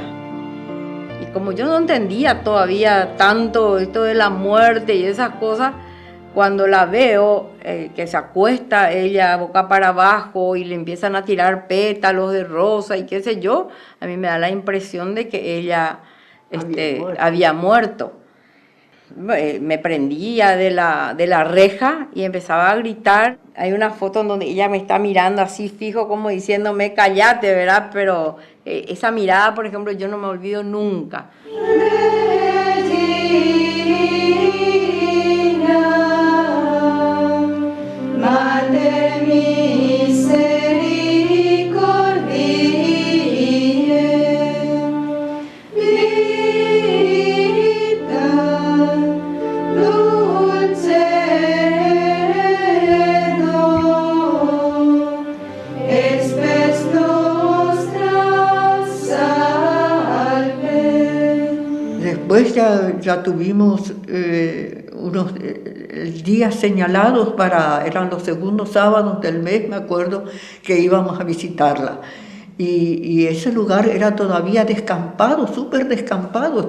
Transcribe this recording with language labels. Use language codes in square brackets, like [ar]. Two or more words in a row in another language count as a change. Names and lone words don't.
[es] Y como yo no entendía todavía tanto esto de la muerte y esas cosas, cuando la veo que se acuesta ella boca para abajo y le empiezan a tirar pétalos de rosa y qué sé yo, a mí me da la impresión de que ella había muerto. Me prendía de la reja y empezaba a gritar. Hay una foto en donde ella me está mirando así fijo como diciéndome cállate, ¿verdad? Pero esa mirada, por ejemplo, yo no me olvido nunca. [la] Mater misericordiae, vita dulcedo, espes nostra salve. [es] Después ya tuvimos unos días señalados eran los segundos sábados del mes, me acuerdo, que íbamos a visitarla. Y ese lugar era todavía descampado, súper descampado.